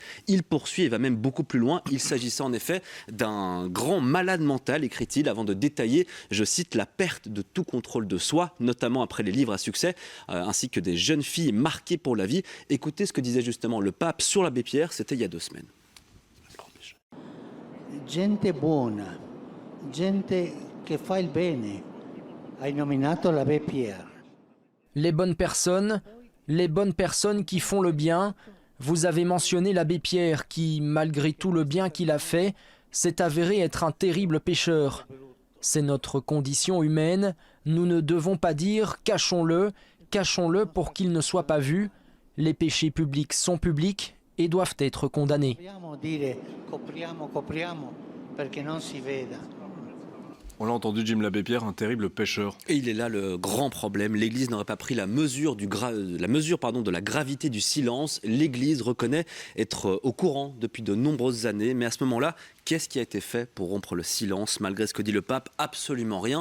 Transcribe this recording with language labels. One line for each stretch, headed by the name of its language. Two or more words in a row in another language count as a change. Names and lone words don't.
French: Il poursuit et va même beaucoup plus loin. Il s'agissait en effet d'un grand malade mental, écrit-il, avant de détailler, je cite, la perte de tout contrôle de soi, notamment après les livres à succès, ainsi que des jeunes filles marquées pour la vie. Écoutez ce que disait justement le pape sur l'abbé Pierre, c'était il y a 2 semaines.
Italian: Gente buona, gente che fa il bene. Hai nominato l'abbé Pierre.
French: Les bonnes personnes qui font le bien. Vous avez mentionné l'abbé Pierre qui, malgré tout le bien qu'il a fait, s'est avéré être un terrible pécheur. C'est notre condition humaine. Nous ne devons pas dire « cachons-le » pour qu'il ne soit pas vu. Les péchés publics sont publics et doivent être condamnés.
Italian: Dobbiamo dire copriamo perché non si veda.
French: On l'a entendu, Jim, l'abbé Pierre, un terrible pécheur. Et il est là le grand problème. L'Église n'aurait pas pris la mesure de la gravité du silence. L'Église reconnaît être au courant depuis de nombreuses années. Mais à ce moment-là, qu'est-ce qui a été fait pour rompre le silence? Malgré ce que dit le pape, absolument rien.